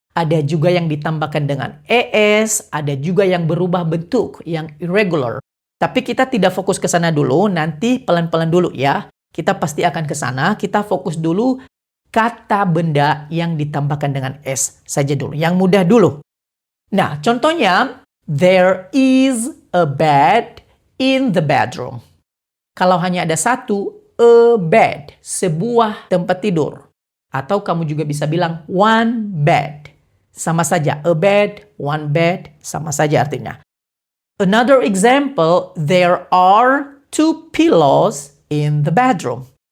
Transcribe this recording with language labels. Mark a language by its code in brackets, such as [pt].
[id] Ada juga yang ditambahkan dengan ES, ada juga yang berubah bentuk, yang irregular. Tapi kita tidak fokus ke sana dulu, nanti pelan-pelan dulu ya. Kita pasti akan ke sana, kita fokus dulu kata benda yang ditambahkan dengan S saja dulu, yang mudah dulu. Nah, contohnya, [en] there is a bed in the bedroom. [id] Kalau hanya ada satu, a bed, sebuah tempat tidur. Atau kamu juga bisa bilang [en] one bed. [id] Sama saja, [en] a bed, one bed, [id] sama saja artinya. [en] Another example, there are 2 pillows in the bedroom.